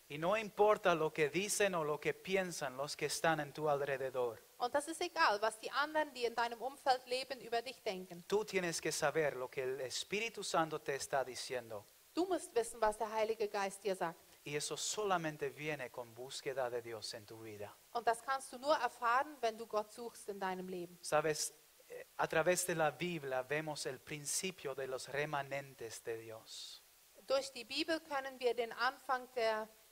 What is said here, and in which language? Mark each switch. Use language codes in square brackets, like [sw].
[es] Y no importa lo que dicen o lo que piensan los que están en tu alrededor. [de] Und das ist egal, was die anderen, die in deinem Umfeld leben, über dich denken. [es] Tú tienes que saber lo que el Espíritu Santo te está diciendo. [de] Du musst wissen, was der Heilige Geist dir sagt. [es] Y eso solamente viene con búsqueda de Dios en tu vida. [de] Und das kannst du nur erfahren, wenn du Gott suchst in deinem Leben. [es] Sabes, a través de la Biblia vemos el principio de los remanentes de Dios. [de] Durch die Bibel können wir den Anfang der